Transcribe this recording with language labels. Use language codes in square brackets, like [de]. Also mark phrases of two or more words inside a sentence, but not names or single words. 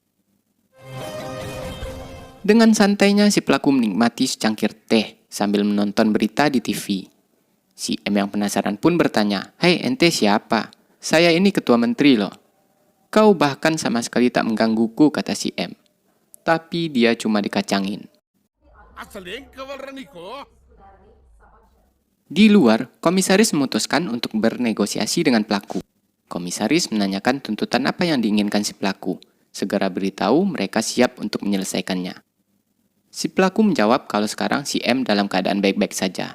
[id] Dengan santainya si pelaku menikmati secangkir teh sambil menonton berita di TV. Si M yang penasaran pun bertanya, "Hei, ente siapa? Saya ini ketua menteri loh." "Kau bahkan sama sekali tak menggangguku," kata si M. Tapi dia cuma dikacangin. [te] అసలేం కావాలరా నీకు? [id] Di luar, komisaris memutuskan untuk bernegosiasi dengan pelaku. Komisaris menanyakan tuntutan apa yang diinginkan si pelaku. Segera beritahu mereka siap untuk menyelesaikannya. Si pelaku menjawab kalau sekarang si M dalam keadaan baik-baik saja.